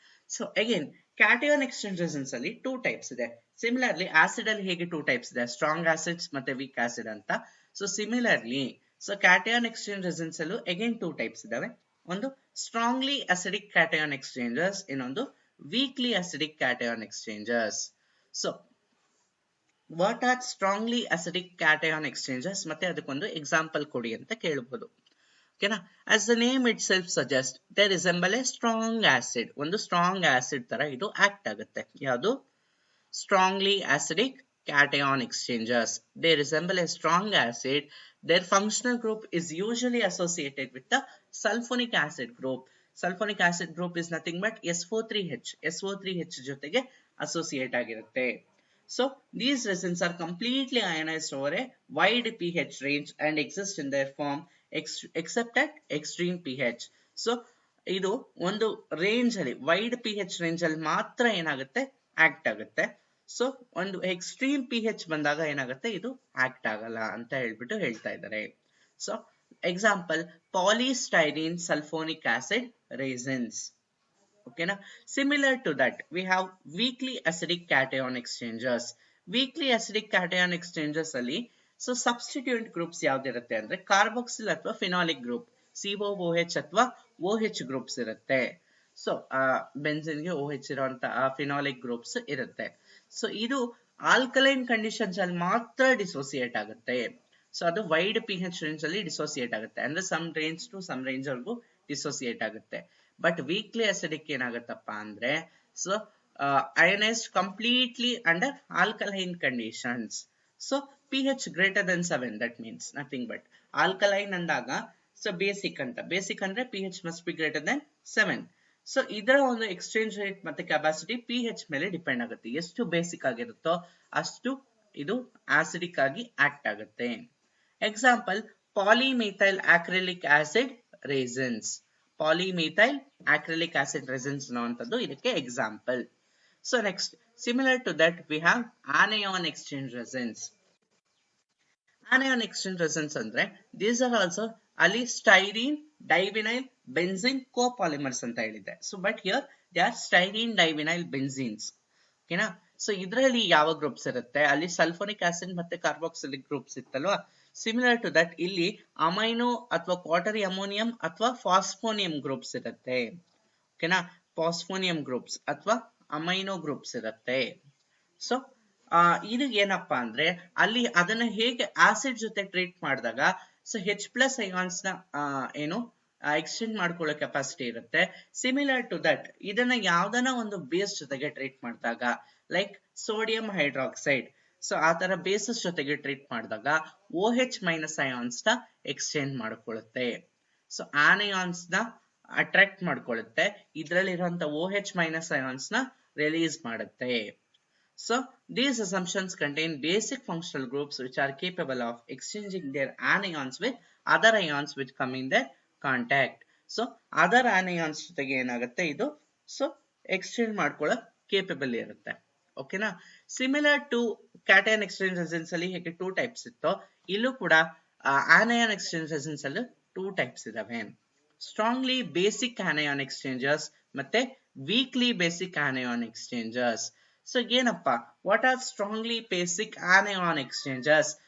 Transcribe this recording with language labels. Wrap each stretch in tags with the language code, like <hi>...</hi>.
<kn>So again cation exchange raisins ಅಲ್ಲಿ two types ಇದೆ. Similarly acid ಅಲ್ಲಿ ಹೇಗೆ ಟೂ ಟೈಪ್ಸ್ ಇದೆ, ಸ್ಟ್ರಾಂಗ್ ಆಸಿಡ್ಸ್ ಮತ್ತೆ ವೀಕ್ ಆಸಿಡ್ ಅಂತ. So similarly so cation exchange raisins ಅಲ್ಲೂ ಅಗೇನ್ ಟೂ ಟೈಪ್ಸ್ ಇದಾವೆ. ಒಂದು ಸ್ಟ್ರಾಂಗ್ಲಿ ಅಸಿಡಿಕ್ ಕ್ಯಾಟಯಾನ್ ಎಕ್ಸ್ಚೇಂಜರ್ಸ್, ಇನ್ನೊಂದು weekly acidic cation ಎಕ್ಸ್ಚೇಂಜರ್ಸ್.</kn> <en>So what are strongly acidic cation exchanges</en> <kn>ಮತ್ತೆ ಅದಕ್ಕೊಂದು ಎಕ್ಸಾಂಪಲ್ ಕೊಡಿ ಅಂತ ಕೇಳಬಹುದು.</kn> <en>ಓಕೆನಾ, as the name itself suggests, they resemble a strong acid.</en> <kn>ಒಂದು ಸ್ಟ್ರಾಂಗ್ ಆಸಿಡ್ ತರ ಇದು ಆಕ್ಟ್ ಆಗುತ್ತೆ.</kn> <en>ಯಾವುದು strongly acidic cation exchanges. They resemble a strong acid. Their functional group is usually associated with the sulfonic acid group. Sulfonic acid group is nothing but SO3H</en> <kn>ಜೊತೆಗೆ associate ಆಗಿರುತ್ತೆ.</kn> <en>So these resins are completely ionized over a wide pH range and exist in their form except at extreme pH.</en> <kn>So ಇದು ಒಂದು range ಅಲ್ಲಿ wide pH range ಅಲ್ಲಿ ಮಾತ್ರ ಏನಾಗುತ್ತೆ, act ಆಗುತ್ತೆ. So ಒಂದು ಎಕ್ಸ್ಟ್ರೀಮ್ ಪಿ ಹೆಚ್ ಬಂದಾಗ ಏನಾಗುತ್ತೆ, ಇದು ಆಕ್ಟ್ ಆಗಲ್ಲ ಅಂತ ಹೇಳ್ಬಿಟ್ಟು ಹೇಳ್ತಾ ಇದ್ದಾರೆ.</kn> <en>So example polystyrene sulphonic acid resins. Okay na? Similar to that, we have weakly acidic cation exchangers.</en> <kn>Weakly acidic cation exchangers ಅಲ್ಲಿ ಸೊ ಸಬ್ಸ್ಟಿಟ್ಯೂಂಟ್ ಗ್ರೂಪ್ಸ್ ಯಾವ್ದಿರುತ್ತೆ ಅಂದ್ರೆ ಕಾರ್ಬಾಕ್ಸಿಲ್ ಅಥವಾ ಫಿನಾಲಿಕ್ ಗ್ರೂಪ್, COOH ಅಥವಾ OH ಗ್ರೂಪ್ಸ್ ಇರುತ್ತೆ. ಸೊ ಬೆನ್ಸಿನ್ಗೆ OH ಇರುವಂತ ಫಿನಾಲಿಕ್ ಗ್ರೂಪ್ಸ್ ಇರುತ್ತೆ. So ಇದು alkaline conditions ಅಲ್ಲಿ ಮಾತ್ರ ಡಿಸೋಸಿಯೇಟ್ ಆಗುತ್ತೆ. ಸೊ ಅದು ವೈಡ್ ಪಿ ಹೆಚ್ ರೇಂಜ್ ಅಲ್ಲಿ ಡಿಸೋಸಿಯೇಟ್ ಆಗುತ್ತೆ, ಅಂದ್ರೆ some range to some range ವರೆಗೂ ಡಿಸೋಸಿಯೇಟ್ ಆಗುತ್ತೆ. ಬಟ್ ವೀಕ್ಲಿ ಅಸಿಡಿಕ್ ಏನಾಗುತ್ತಪ್ಪ ಅಂದ್ರೆ so ಅಯನೈಸ್ಡ್ completely under alkaline conditions.</kn> <en>So pH greater than 7, that means nothing but alkaline ಅಂದಾಗ so basic ಅಂತ, basic ಅಂದ್ರೆ pH must be greater than 7.</en> <kn>So ಇದರ ಒಂದು exchange rate ಮತ್ತೆ capacity pH ಮೇಲೆ depend ಆಗುತ್ತೆ. ಎಷ್ಟು ಬೇಸಿಕ್ ಆಗಿರುತ್ತೋ ಅಷ್ಟು ಇದು ಆಸಿಡಿಕ್ ಆಗಿ ಆಕ್ಟ್ ಆಗುತ್ತೆ.</kn> <en>Example polymethyl acrylic acid resins.</en> <kn>ಪಾಲಿಮೆಥೈಲ್ acrylic acid resins ಅನ್ನುವಂಥದ್ದು ಇದಕ್ಕೆ example.</kn> <en>So next similar to that we have anion exchange resins. Anion exchange resins ಅಂದ್ರೆ these are also ಅಲ್ಲಿ styrene, divinyl, benzene copolymers ಅಂತ ಹೇಳಿದೆ. So but here they are styrene, divinyl, benzenes. ಓಕೆನಾ?</en> <kn>So ಇದರಲ್ಲಿ ಯಾವ groups ಇರುತ್ತೆ, ಅಲ್ಲಿ sulphonic acid ಮತ್ತೆ carboxylic groups ಇತ್ತಲ್ವಾ, similar to that ಇಲ್ಲಿ ಅಮೈನೋ ಅಥವಾ ಕ್ವಾಟರಿ ಅಮೋನಿಯಂ ಅಥವಾ ಫಾಸ್ಫೋನಿಯಂ ಗ್ರೂಪ್ಸ್ ಇರುತ್ತೆ. ಓಕೆನಾ? ಫಾಸ್ಫೋನಿಯಂ ಗ್ರೂಪ್ಸ್ ಅಥವಾ ಅಮೈನೋ ಗ್ರೂಪ್ಸ್ ಇರುತ್ತೆ. ಸೊ ಇದು ಏನಪ್ಪಾ ಅಂದ್ರೆ ಅಲ್ಲಿ ಅದನ್ನ ಹೇಗೆ ಆಸಿಡ್ ಜೊತೆ ಟ್ರೀಟ್ ಮಾಡಿದಾಗ ಸೊ H+ ಐಯಾನ್ಸ್ ನ ಏನು ಎಕ್ಸ್ಚೇಂಜ್ ಮಾಡ್ಕೊಳ್ಳೋ ಕೆಪಾಸಿಟಿ ಇರುತ್ತೆ. ಸಿಮಿಲರ್ ಟು ದಟ್ ಇದನ್ನ ಯಾವ್ದನ ಒಂದು ಬೇಸ್ ಜೊತೆಗೆ ಟ್ರೀಟ್ ಮಾಡಿದಾಗ ಲೈಕ್ ಸೋಡಿಯಂ ಹೈಡ್ರಾಕ್ಸೈಡ್, ಸೊ ಆ ತರ ಬೇಸಸ್ ಜೊತೆಗೆ ಟ್ರೀಟ್ ಮಾಡಿದಾಗ OH- ಐಯಾನ್ಸ್ ನ ಎಕ್ಸ್ಚೇಂಜ್ ಮಾಡ್ಕೊಳ್ಳುತ್ತೆ. ಸೊ ಆನಯಾನ್ಸ್ ನ ಅಟ್ರಾಕ್ಟ್ ಮಾಡ್ಕೊಳ್ಳುತ್ತೆ, ಇದರಲ್ಲಿ ಇರುವಂತ OH- ಐಯಾನ್ಸ್ ನ ರಿಲೀಸ್ ಮಾಡುತ್ತೆ.</kn> <en>So these assumptions contain basic functional groups which are capable of exchanging their anions with other ions which come in their contact.</en> <kn>So other anions ಜೊತೆಗೆ ಏನಾಗುತ್ತೆ ಇದು so exchange ಮಾಡ್ಕೊಳ್ಳೋ capable ಇರುತ್ತೆ. ಓಕೆನಾ? Similar to cation exchange resins ಅಲ್ಲಿ ಹೇಗೆ 2 types ಇತ್ತು, ಇಲ್ಲೂ ಕೂಡ anion exchange resins ಅಲ್ಲಿ 2 ಟೈಪ್ಸ್ ಇದಾವೆ.</kn> <en>Strongly basic anion exchangers ಮತ್ತೆ weakly basic anion exchangers. So ಏನಪ್ಪಾ, what are strongly basic anion exchangers?</en>